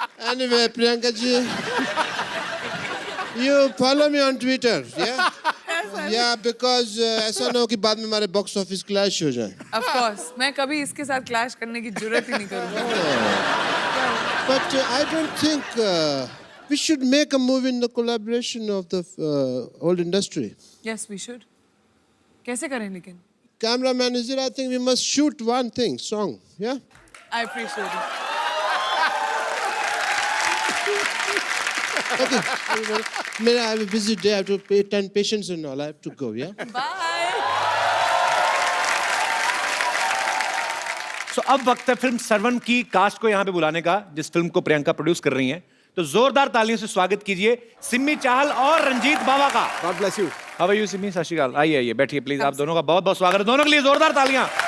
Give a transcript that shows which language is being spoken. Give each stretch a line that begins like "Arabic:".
English: Anyway, Priyanka ji, you follow me on Twitter, yeah? Yeah, because
Hindi: ऐसा ना हो कि बाद में हमारे बॉक्स ऑफिस क्लैश हो जाए।
English: Of course,
Hindi: मैं कभी इसके साथ क्लैश करने की जरूरत ही नहीं करूँगी।
English: But I don't think we should make a movie in the collaboration of the old industry. Yes, we should.
Hindi: कैसे करें लेकिन?
English: Cameraman is there. I think we must shoot one thing, song, yeah? I appreciate it. Okay. I have a busy day. I have to attend patients and all. I have to go, yeah? Bye.
Hindi: So, अब वक्त है film servant की cast को यहाँ पे बुलाने का, जिस फिल्म को प्रियंका प्रोड्यूस कर रही हैं। तो जोरदार तालियों से स्वागत कीजिए सिमी चाहल और रंजीत बाबा का।
English: God bless you. How are you
Hindi: Simi? सत श्री अकाल। आइए आइए बैठिए प्लीज। आप दोनों का बहुत बहुत स्वागत है। दोनों के लिए जोरदार तालियां।